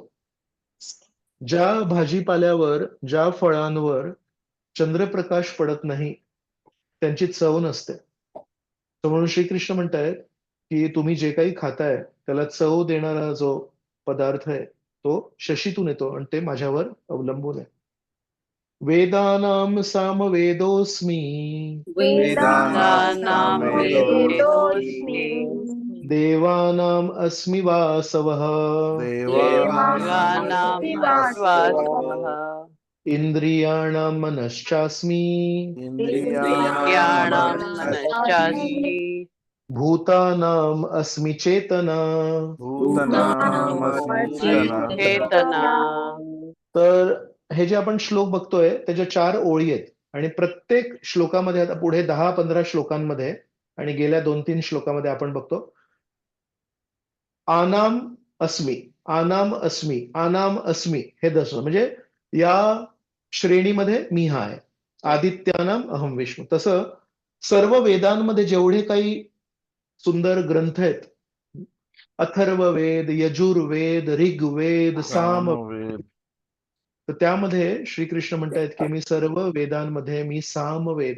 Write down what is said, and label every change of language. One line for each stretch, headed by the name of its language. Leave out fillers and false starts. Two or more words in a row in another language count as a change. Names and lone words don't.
Marathi: ज्या भाजीपाल्यावर, ज्या फळांवर चंद्रप्रकाश पडत नाही त्यांची चव नसते. तर म्हणून श्रीकृष्ण म्हणतायत की तुम्ही जे काही खाताय त्याला चव देणारा जो पदार्थ आहे तो शशीतून येतो, आणि ते माझ्यावर अवलंबून आहे.
Sanskrit: वेदानाम सामवेदोऽस्मि वेदानाम वेदोऽस्मि देवानाम अस्मि वासवः देवानां श्वासः इंद्रियाणां मनश्चास्मि इंद्रियाणां मनश्चास्मि भूतानाम अस्मि चेतना. चेतना.
Marathi: तर हे जे आपण श्लोक बघतोय त्याच्या 4 ओळी आहेत, आणि प्रत्येक श्लोकामध्ये आता पुढे 10-15 श्लोकांमध्ये आणि गेल्या 2-3 श्लोकामध्ये आपण बघतो
Sanskrit: आनाम अस्मि, आनाम अस्मि, आनाम अस्मि,
Marathi: हे दर्शन म्हणजे या श्रेणीमध्ये मी हा आहे.
Sanskrit: आदित्यानाम अहम विष्णू.
Marathi: तसं सर्व वेदांमध्ये जेवढे काही सुंदर ग्रंथ आहेत, अथर्ववेद, यजुर्वेद, ऋग्वेद, सामवेद, तर त्यामध्ये श्रीकृष्ण म्हणतायत की मी सर्व वेदांमध्ये मी सामवेद आहे.